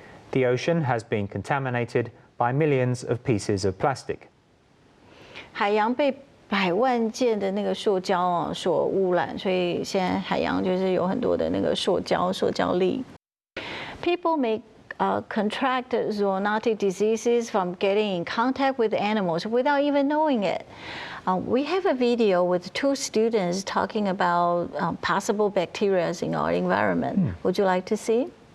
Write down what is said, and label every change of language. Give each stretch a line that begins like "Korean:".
English: The ocean has been contaminated by millions of pieces of plastic.
Chinese: 海洋被100万件的那个塑胶所污染，所以现在海洋就是有很多的那个塑胶粒。
English: People may contract zoonotic diseases from getting in contact with animals without even knowing it. We have a video with 2 students talking about possible bacteria in our environment. Would you like to see?